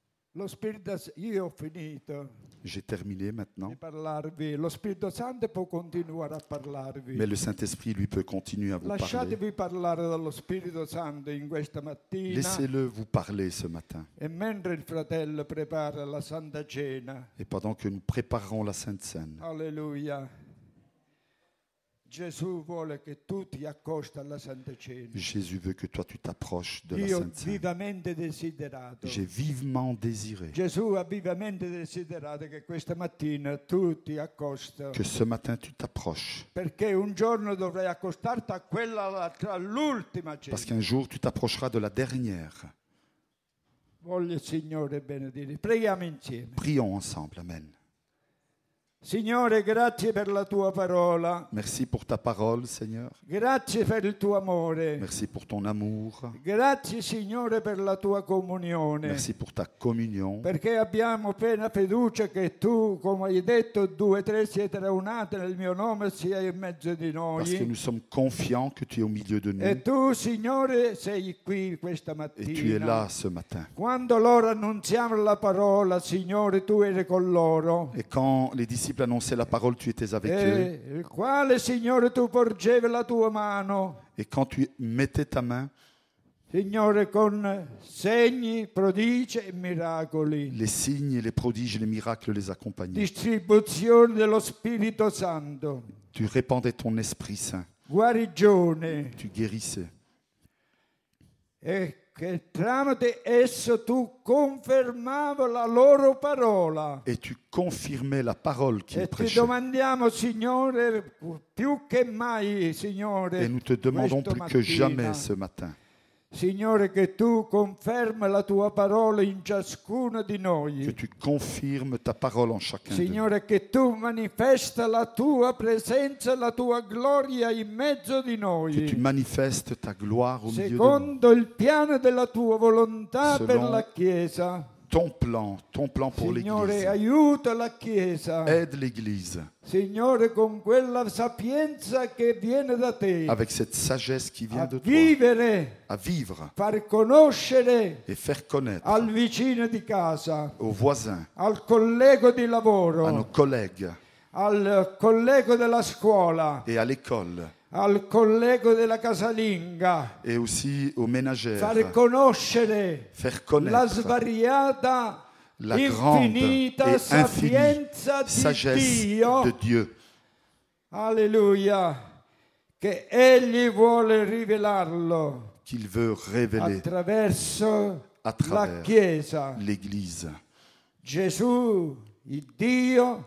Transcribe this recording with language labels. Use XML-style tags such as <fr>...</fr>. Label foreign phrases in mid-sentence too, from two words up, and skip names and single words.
<it>Lo Spirito, io ho finito</it> <fr>J'ai terminé maintenant.</fr> <it>di parlarvi. Lo Spirito Santo può continuare a parlarvi.</it> <fr>Mais le Saint-Esprit, lui, peut continuer à vous parler.</fr> <it>Lasciatevi parlare dallo Spirito Santo in questa mattina.</it> <fr>Laissez-le vous parler ce matin.</fr> <it>E mentre il fratello prepara la Santa Cena,</it> <fr>Et pendant que nous préparerons la Sainte Seine,</fr> <it>alleluia, Gesù vuole che tu ti accosti alla Santa Cena.</it> <fr>Jésus veut que toi, tu t'approches de la</fr> <it>Io ho</it> <fr>Sainte Seine.</fr> <it>vivamente desiderato.</it> <fr>J'ai vivement désiré</fr> <it>Gesù ha vivamente desiderato che questa mattina tu ti accosti.</it> <fr>que ce matin, tu t'approches.</fr> <it>Perché un giorno dovrai accostarti a quella all'ultima cena.</it> <fr>Parce qu'un jour, tu t'approcheras de la dernière.</fr> <it>Voglio il Signore benedire. Preghiamo insieme.</it> <fr>Prions ensemble. Amen.</fr> <it>Signore, grazie per la tua parola.</it> <fr>Merci pour ta parole, Seigneur.</fr> <it>Grazie per il tuo amore.</it> <fr>Merci pour ton amour.</fr> <it>Grazie, Signore, per la tua comunione.</it> <fr>Merci pour ta communion.</fr> <it>Perché abbiamo piena fiducia che tu, come hai detto, 2 o 3 siete raunati nel mio nome, sei in mezzo di</it> <fr>Parce que</fr> <it>noi.</it> <fr>nous sommes confiants que tu es au milieu de nous.</fr> <it>E tu, Signore, sei qui questa</it> <fr>Et tu es</fr> <it>mattina.</it> <fr>là ce matin.</fr> <it>Quando loro annunziavano la parola, Signore, tu eri con loro.</it> <fr>Et quand les disciples annonçaient la parole, tu étais avec eux.</fr> <it>E il quale, Signore, tu porgevi la tua mano.</it> <fr>Et quand tu mettais ta main,</fr> <it>Signore, con segni, prodigi e miracoli.</it> <fr>les signes et les prodiges et les miracles les accompagnaient.</fr> <it>Distribuzione dello Spirito Santo.</it> <fr>Tu répandais ton Esprit Saint.</fr> <it>Guarigione.</it> <fr>Tu guérissais.</fr> <it>E che tramite esso tu confermavi la loro parola.</it> <fr>Et tu confirmais la parole qu'ils</fr> <it>E ti</it> <fr>prêchaient.</fr> <it>domandiamo, Signore, più che mai, Signore,</it> <fr>Et nous te demandons</fr> <it>questa</it> <fr>plus que jamais</fr> <it>mattina,</it> <fr>ce matin</fr> <it>Signore, che tu confermi la tua parola in ciascuno di</it> <fr>que</fr> <it>noi.</it> <fr>tu confirmes ta parole en chacun de nous.</fr> <it>Signore, che tu manifesta la tua presenza, la tua gloria in mezzo di</it> <fr>Que tu</fr> <it>noi.</it> <fr>manifestes ta gloire au milieu de nous.</fr> <it>Secondo il piano della tua volontà per</it> <fr>Selon</fr> <it>la Chiesa.</it> <fr>Ton plan pour</fr> <it>Signore,</it> <fr>l'Église.</fr> <it>aiuta la Chiesa.</it> <fr>Aide l'Église</fr> <it>Signore, con quella sapienza che viene da te.</it> <fr>avec cette sagesse qui vient</fr> <it>A</it> <fr>de toi,</fr> <it>vivere,</it> <fr>à vivre</fr> <it>far conoscere</it> <fr>et faire connaître</fr> <it>al vicino di casa,</it> <fr>aux voisins,</fr> <it>al collego di</it> <fr>à nos</fr> <it>lavoro,</it> <fr>collègues</fr> <it>al collego della scuola,</it> <fr>et à l'école,</fr> <it>al collego della casalinga,</it> <fr>et aussi aux ménagères,</fr> <it>far conoscere</it> <fr>faire</fr> <it>la</it> <fr>connaître</fr> <it>svariata,</it> <fr>la grande</fr> <it>infinita</it> <fr>et infinie</fr> <it>sapienza di</it> <fr>sagesse</fr> <it>Dio.</it> <fr>de Dieu.</fr> <it>Alleluia, che Egli vuole rivelarlo</it> <fr>Qu'il veut révéler</fr> <it>attraverso</it> <fr>à</fr> <it>la</it> <fr>travers</fr> <it>Chiesa.</it> <fr>l'Église.</fr> <it>Gesù, il Dio,</it>